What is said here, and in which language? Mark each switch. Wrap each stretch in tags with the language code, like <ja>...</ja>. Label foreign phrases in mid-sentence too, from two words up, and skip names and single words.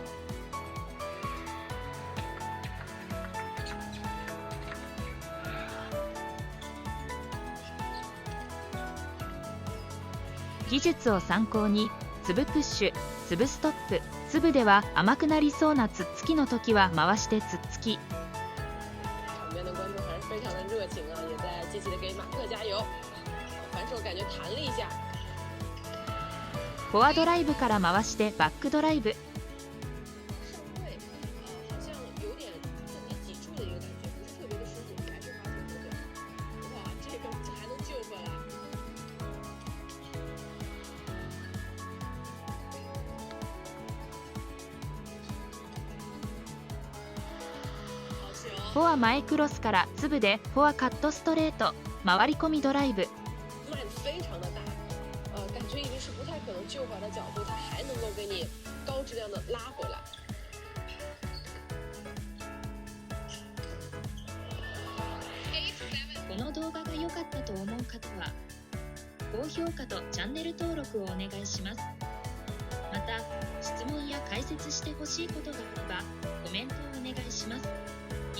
<ja>技術を参考に粒プッシュ、粒ストップ、粒では甘くなりそうなつっつきの時は回してつっつき。</ja> <zh>场边的观众还是非常的热情啊，也在积极的给马克加油。反手感觉弹了一下。</zh> <ja>フォアドライブから回してバックドライブ。</ja> <zh>上位，好像有点自己挤住的一个感觉，不是特别的舒服，还是发球不对。哇，这个还能救回来。</zh> <ja>フォア前クロスから粒でフォアカットストレート、回り込みドライブ。</ja> <zh>慢非常的大，感觉已经是不太可能救回来的角度，它还能够给你高质量的拉回来。</zh> <ja>この動画が良かったと思う方は高評価とチャンネル登録をお願いします。また質問や解説してほしいことがあればコメントをお願いします。</ja>